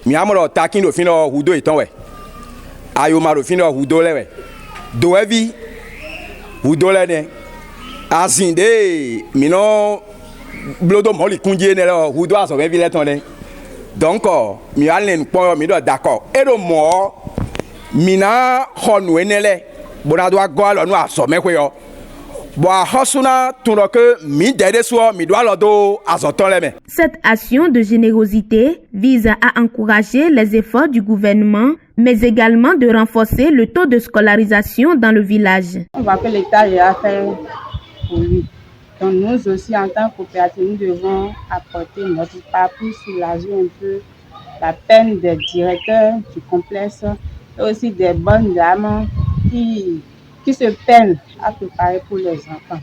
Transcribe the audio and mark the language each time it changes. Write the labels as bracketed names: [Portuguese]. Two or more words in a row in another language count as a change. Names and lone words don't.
[Fon] mi amoro takin do fin lo hudo itan we ayo ma do fin lo hudo le we do evi hudo le ne azinde mi no blodo moli kunje ne lo hudo aso be bi leton le donc mi alen po mi do d'accord e do mo mi na honu enele bona do agwa lo nu aso me kwe yo bo ahosuna tunro ke mi dede so mi do lo do azoton le me. [French] Cette action de générosité vise à encourager les efforts du gouvernement mais également de renforcer le taux de scolarisation dans le village. On voit que l'État a fait pour lui. Donc nous aussi, en tant que coopérative, nous devons apporter notre part pour soulager un peu la peine des directeurs du complexe et aussi des bonnes dames qui se peinent à préparer pour les enfants.